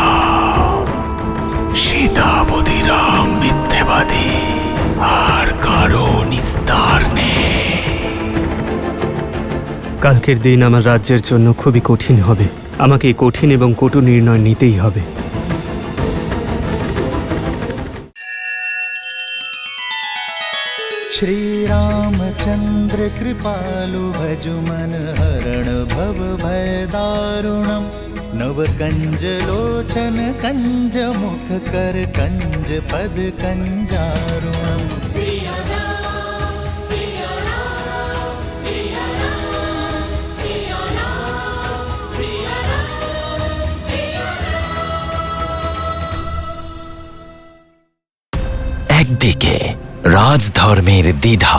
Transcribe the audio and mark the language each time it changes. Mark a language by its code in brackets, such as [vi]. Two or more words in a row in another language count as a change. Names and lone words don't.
[bn] সীতাবতী রাম মিথ্যেবাদী, আর কারো নিস্তার নেই। কালকের দিন আমার রাজ্যের জন্য খুবই কঠিন হবে। আমাকে কঠিন এবং কটু নির্ণয় নিতেই হবে। [awa] श्री रामचंद्र कृपालु भजु मन हरण भव भय दारुणम नव कंज लोचन कंज मुख कर कंज पद कंजारुणम। [bn] একদিকে রাজধর্মের দ্বিধা,